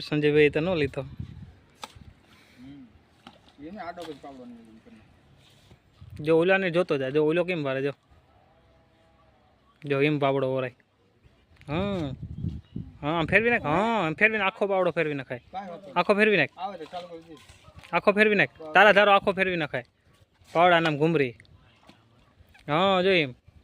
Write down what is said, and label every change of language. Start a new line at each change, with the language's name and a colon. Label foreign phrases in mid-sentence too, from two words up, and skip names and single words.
Gujarati: સંજય ભાઈ તો ન લીધો જો ઓલા ને જોતો જા જો ઓલો કેમ મારે જો એમ પાવડો ઓરાય। હા હા ફેરવી નાખ। હા ફેરવી આખો પાવડો ફેરવી નખાય। આખો ફેરવી નાખ આખો ફેરવી નાખ તારા ધારો આખો ફેરવી નખાય પાવડા નામ ઘુમરી। હા જો એમ